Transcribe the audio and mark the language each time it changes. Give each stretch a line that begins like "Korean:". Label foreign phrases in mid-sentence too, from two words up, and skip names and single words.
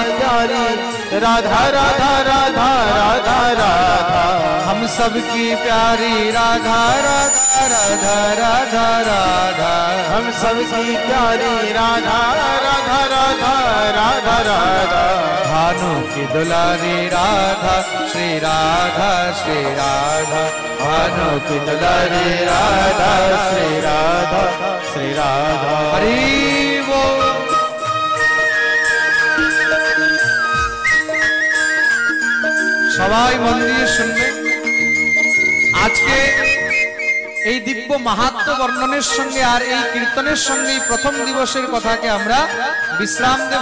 Hindi: प्यारी राधा राधा राधा राधा राधा हम सबकी प्यारी राधा राधा राधा राधा राधा हम सबकी प्यारी राधा राधा राधा राधा राधा भानु की दुलारी राधा श्री राधा श्री राधा भानु की दुलारी राधा श्री राधा श्री राधा। हरि बोल।
Bangla: সবাই মন দিয়ে শুনবেন। আজকে এই দিব্য মাহাত্ম্য বর্ণনের সঙ্গে আর এই কীর্তনের সঙ্গে প্রথম দিবসের কথাকে আমরা বিশ্রাম দেব।